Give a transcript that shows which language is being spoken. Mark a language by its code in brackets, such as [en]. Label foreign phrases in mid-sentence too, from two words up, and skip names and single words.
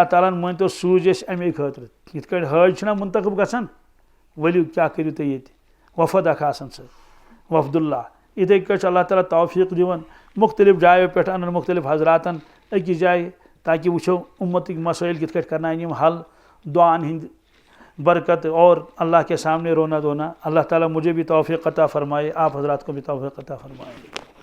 [ks] تعالیٰ ہن مٲنۍتو سوٗزۍ أسۍ اَمے خٲطرٕ یِتھ کٲٹھۍ حٲج چھِنہ منتخب گژھان ؤلِو کیٛاہ کٔرِو تُہۍ ییٚتہِ وفد اکھ آسان سۭتۍ وفدُاللہ یِتھَے کٲٹھۍ چھُ اللہ تعالیٰ توفیٖق دِوان مختلف جایو پٮ۪ٹھ اَنان مختلف حضراتن أکِس جایہِ تاکہِ وٕچھو اُمتٕکۍ مسٲیِل کِتھ کٲٹھۍ کرناون یِم حل دعا'n ہِنٛدۍ برکت [ur] اور اللہ کے سامنے رونا دھونا اللہ تعالیٰ مجھے بھی توفیق عطا فرمائے [ks] آپ حضرات کو بھی توفیق عطا فرمائے